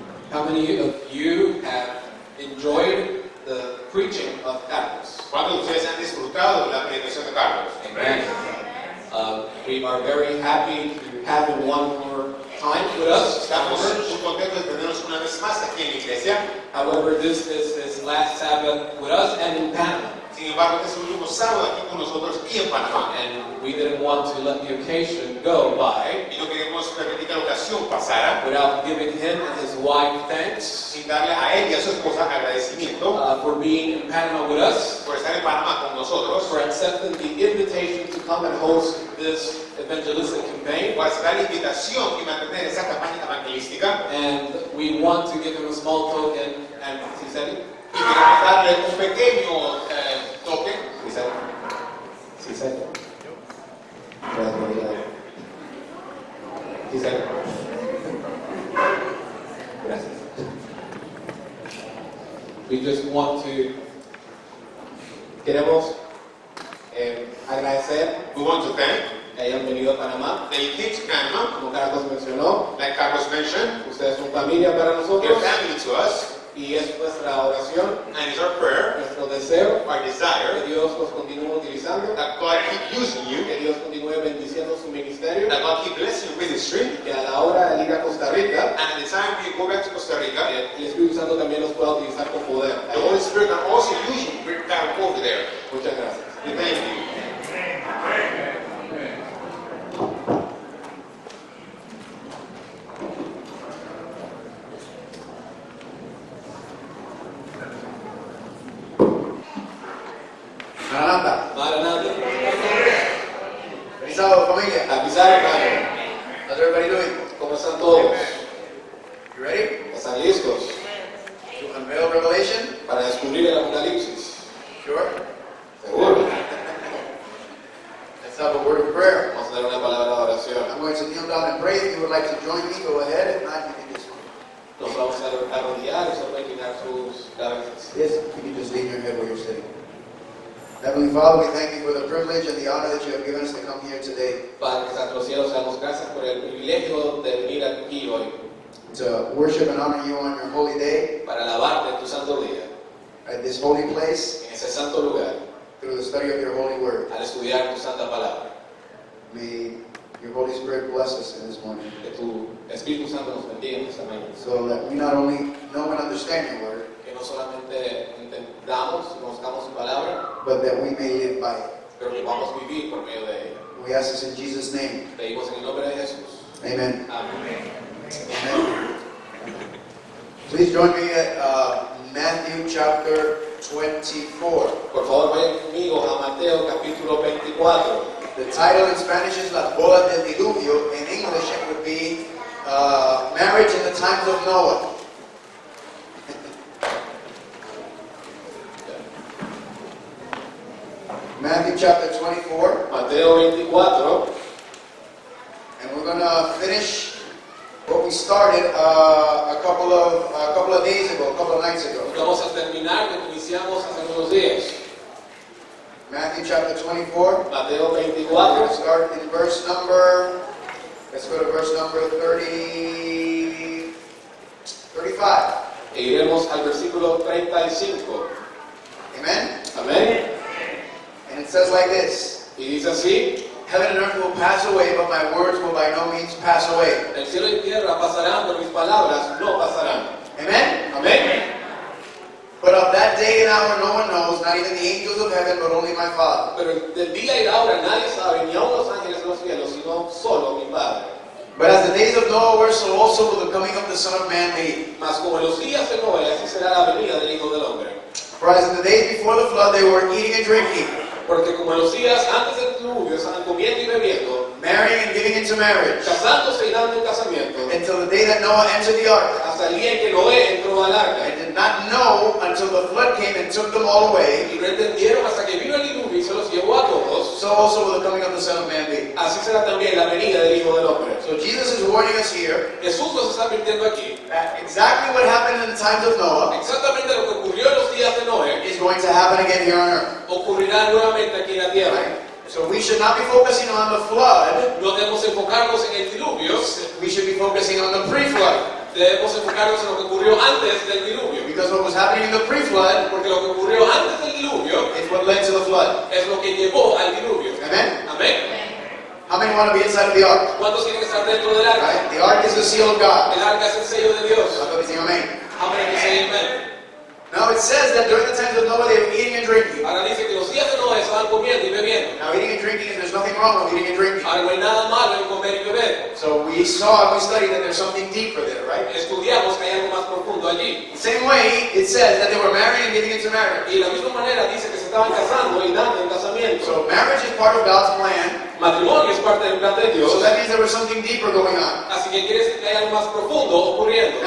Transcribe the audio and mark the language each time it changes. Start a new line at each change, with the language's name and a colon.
English: How many of you have enjoyed the preaching of Carlos?
Spanish: ¿Cuántos de ustedes han disfrutado de la predicación de Carlos?
English: Amen. We are very happy to have him one more time with us.
Spanish: Estamos muy contentos de tenernos una vez más aquí en la iglesia.
English: However, this is his last Sabbath with us and in Panama.
Spanish: Sin embargo, este es el último sábado aquí con nosotros y en Panamá.
English: And we didn't want to let the occasion go by
Spanish: Y no queremos permitir que la ocasión pasara
English: without giving him and his wife thanks
Spanish: sin darle a él y a su esposa agradecimiento
English: for being in Panama with us,
Spanish: por estar en Panamá con nosotros,
English: for accepting the invitation to come and host this evangelistic campaign.
Spanish: por aceptar la invitación y mantener esa campaña evangelística.
English: And we want to give him a small token. And he said it?
Spanish: Y queremos darle un pequeño toque.
English: He said it? He said it? He said it?
Spanish: Gracias.
English: We just want to
Spanish: queremos agradecer
English: We want to thank
Spanish: que hayan venido a Panamá.
English: that you came to Panama,
Spanish: Como Carlos mencionó,
English: like Carlos mentioned,
Spanish: ustedes son familia para
English: your
Spanish: nosotros
English: family to us,
Spanish: y es nuestra oración,
English: and it's our prayer,
Spanish: nuestro deseo
English: our
Spanish: que
English: desire,
Spanish: Dios los continúe utilizando,
English: that God keep using you,
Spanish: que Dios continúe bendiciendo su ministerio
English: that God keep blessing your ministry,
Spanish: y que a la hora de ir a Costa Rica,
English: and at the time when you go back to Costa Rica,
Spanish: el Espíritu Santo también los pueda utilizar con poder.
English: the Holy Spirit can also use you to bring power over there.
Spanish: Muchas gracias.
English: We thank you. Maranata. Maranata.
Spanish: Feliz sábado, familia. Avisar, hermano.
English: How's everybody doing?
Spanish: ¿Cómo están todos?
English: You ready?
Spanish: ¿Están listos
English: To unveil Revelation?
Spanish: para descubrir el Apocalipsis?
English: Sure.
Spanish: Seguro.
English: Let's have a word of prayer.
Spanish: Vamos a dar una palabra de oración.
English: I'm going to kneel down and pray. If you would like to join me, go ahead. If not, you can just
Spanish: Nos vamos a arrodillar, usted puede inclinar sus cabezas.
English: yes, you can just lean your head where you're sitting. Heavenly Father, we thank you for the privilege and the honor that you have given us to come here today
Spanish: Padre que está en los cielos, damos gracias por el privilegio de venir aquí hoy
English: to worship and honor you on your holy day
Spanish: para alabarte en tu santo día,
English: at this holy place
Spanish: en ese santo lugar,
English: through the study of your holy word.
Spanish: al estudiar tu santa palabra.
English: May your Holy Spirit bless us in this morning,
Spanish: Que tu Espíritu Santo nos bendiga en esta mañana.
English: so that we not only know and understand your word,
Spanish: Que no solamente entendamos y conozcamos su palabra,
English: but that we may live by it.
Spanish: pero que vamos a vivir por medio de ella.
English: We ask this in Jesus' name.
Spanish: Pedimos en el nombre de Jesús.
English: Amen.
Spanish: Amén.
English: Amen. Please join me at Matthew chapter 24.
Spanish: Por favor, vayan conmigo a Mateo capítulo 24.
English: The title in Spanish is Las Bodas del Diluvio. In English, it would be Marriage in the Times of Noah. Matthew chapter 24,
Spanish: Mateo 24.
English: and we're going to finish what we started a couple of days ago, a couple of nights ago.
Spanish: Vamos a terminar lo que iniciamos hace unos días.
English: Matthew chapter 24.
Spanish: Mateo
English: We're 24. going to start in verse number, let's go to verse number 35.
Spanish: E iremos al versículo 35.
English: Amen?
Spanish: Amén.
English: And it says like this,
Spanish: Y dice así:
English: Heaven and earth will pass away, but my words will by no means pass away.
Spanish: el cielo y tierra pasarán, pero mis palabras no pasarán.
English: Amen?
Spanish: Amén.
English: But of that day and hour no one knows, not even the angels of heaven, but only my Father.
Spanish: Pero del día y la hora nadie sabe, ni aun los ángeles de los cielos, sino solo mi Padre.
English: But as the days of Noah were, so also will the coming of the Son of Man be.
Spanish: Mas como en los días de Noé, así será la venida del Hijo del Hombre.
English: For as in the days before the flood they were eating and drinking,
Spanish: Porque como en los días antes del diluvio estaban comiendo y bebiendo,
English: marrying and giving into marriage,
Spanish: casándose y dando en casamiento,
English: until the day that Noah entered the ark,
Spanish: hasta el día en que Noé entró al arca.
English: and did not know until the flood came and took them all away.
Spanish: Y no entendieron hasta que vino el diluvio y se los llevó a todos.
English: So also will the coming of the Son of Man be.
Spanish: Así será también la venida del Hijo del Hombre.
English: So Jesus is warning us here
Spanish: Jesús nos está advirtiendo aquí
English: that exactly what happened in the times of Noah
Spanish: exactamente lo que ocurrió en los días de Noé
English: is going to happen again here on earth.
Spanish: ocurrirá nuevamente aquí en la tierra.
English: Right? So we should not be focusing on the flood.
Spanish: No debemos enfocarnos en el diluvio,
English: We should be focusing on the pre-flood.
Spanish: debemos enfocarnos en lo que ocurrió antes del diluvio.
English: Because what was happening in the pre-flood
Spanish: Porque lo que ocurrió antes del diluvio
English: is what led to the flood.
Spanish: es lo que llevó al diluvio.
English: Amen?
Spanish: Amén.
English: How many want to be inside of the ark?
Spanish: ¿Cuántos quieren estar dentro del arca?
English: Right? The ark is the seal of God.
Spanish: El arca es el sello de Dios.
English: Somebody say amen. How many can say amen? Now it says that during the times of Noah they were eating and drinking.
Spanish: Ahora dice que los días de Noé estaban comiendo y bebiendo.
English: Now eating and drinking, there's nothing wrong with eating and drinking.
Spanish: Ahora no hay nada malo en comer y beber.
English: So we saw and we studied that there's something deeper there, right?
Spanish: Estudiamos que hay algo más profundo allí.
English: The same way it says that they were marrying and giving into marriage.
Spanish: Y de la misma manera dice que se estaban casando y dando en casamiento.
English: So marriage is part of God's plan.
Spanish: Matrimonio es parte del plan de Dios.
English: So that means there was something deeper going on.
Spanish: Así que quiere decir que hay algo más profundo ocurriendo.